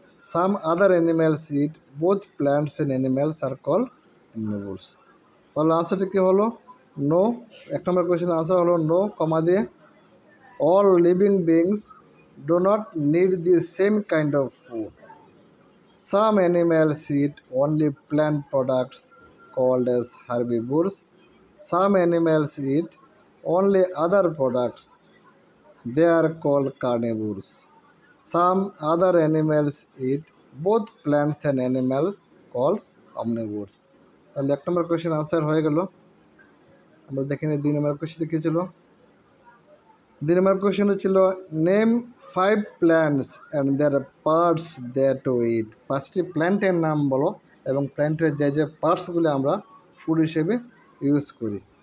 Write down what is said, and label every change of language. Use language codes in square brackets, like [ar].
[en] Some other animals eat both plants and animals are called omnivores. [bn] তাহলে আনসারটি কী হলো? [en] No. [bn] 1 নম্বর question answer হলো no, [en] Comma দিয়ে all living beings do not need the same kind of food. Some animals eat only plant products called as herbivores. Some animals eat only other products. They are called carnivores. Some other animals eat both plants and animals called omnivores. [bn] তাহলে 1 নম্বর question answer হয়ে গেল। আমরা দেখে নিই 2 নম্বর question কী ছিল। 2 নম্বর question ছিল [en] Name 5 plants and their parts that we eat. [bn] 5টি প্ল্যান্টের নাম বলো এবং প্ল্যান্টের যে পার্টসগুলো আমরা ফুড হিসেবে ইউজ করি।